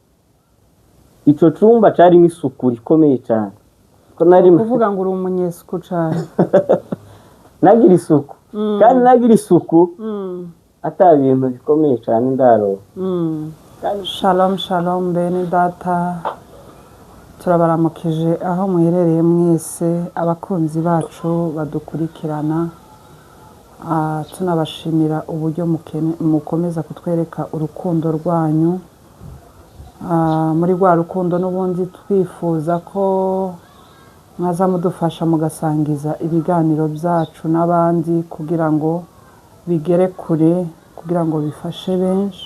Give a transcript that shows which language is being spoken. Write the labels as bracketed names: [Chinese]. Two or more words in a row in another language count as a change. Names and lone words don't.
[Rundi] Ico cumba carimo isuku rikomeye cyane, ko nari kuvuga ngo uri umunyesuku cyane. Nagira isuku, kandi nagira isuku ata bintu bikomeye cyane ndaro. [Hebrew] Shalom shalom [Kinyarwanda] bene data, turabaramukije aho muherereye mwese abakunzi bacu badukurikirana. Tunabashimira uburyo mukomeza kutwereka urukundo rwanyu. Muri rwa rukundo n'ubundi twifuza ko mwaza mudufasha mugasangiza ibiganiro byacu n'abandi kugira ngo bigere kure, kugira ngo bifashe benshi.